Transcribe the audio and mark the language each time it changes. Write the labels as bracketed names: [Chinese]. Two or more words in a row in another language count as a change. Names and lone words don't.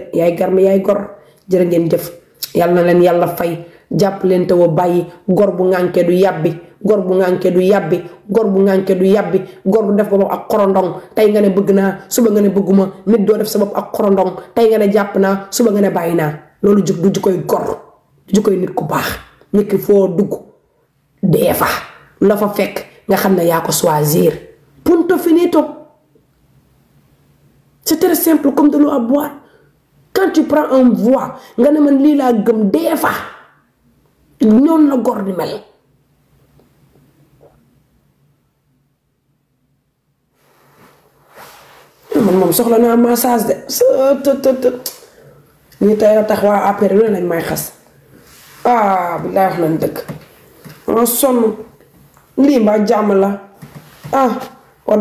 [Wolof] de yaay garmi yaay gor jërë ngeen jëf yàlla na leen yàlla fay jàpp leen te woo bàyyi gor bu ngànkee du yàbbi gor bu ngànkee du yàbbi gor bu ngànkee du yàbbi gor du def ko bopp ak xorondong tey nga ne bëgg naa suba nga ne bëgguma nit doo def sa bopp ak xorondong tey nga ne jàpp naa suba nga ne bàyyi naa loolu du jikkoy gor du jikkoy nit ku baax nit ki foo dugg dee fa la fa fekk nga xam ne yaa ko choisir [Italian] punto finito [French] c'est très simple comme de l'eau à boire quand tu prends un voie [Wolof] nga ne man lii laa gëm dee fa ñoom la gor di mel man moom soxla naa massage de ñu tey la tax waa APR lu ne lañ may xas billaay wax nañ dëgg ma sonn lii mbaa jàmm la war